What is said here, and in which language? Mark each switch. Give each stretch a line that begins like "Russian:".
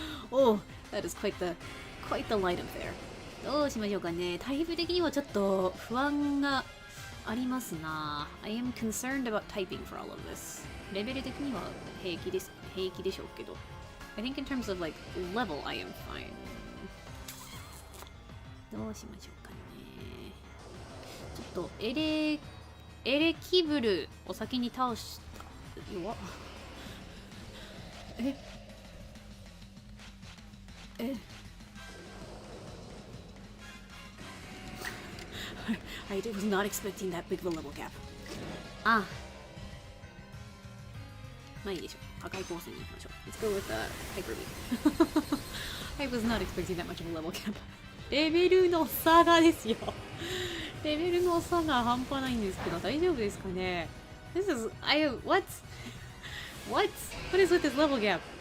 English: Oh, that is quite the light up there.
Japanese: どうしましょうかね。タイプ的にはちょっと不安がありますな。
English: I am concerned about typing for all of this.
Japanese: レベル的には平気でしょうけど。
English: I think in terms of like level, I am fine.
Japanese: どうしましょうかね。ちょっとエレキブルを先に倒した。弱っ。
English: I was not expecting that big of a level gap.
Japanese: まあいいでしょう。破壊光線に行きましょう。
English: Let's go with Hyper Beam. I was not expecting that much of a level gap.
Japanese: レベルの差がですよ。レベルの差が半端ないんですけど、大丈夫ですかね？
English: This is... What is with this level gap?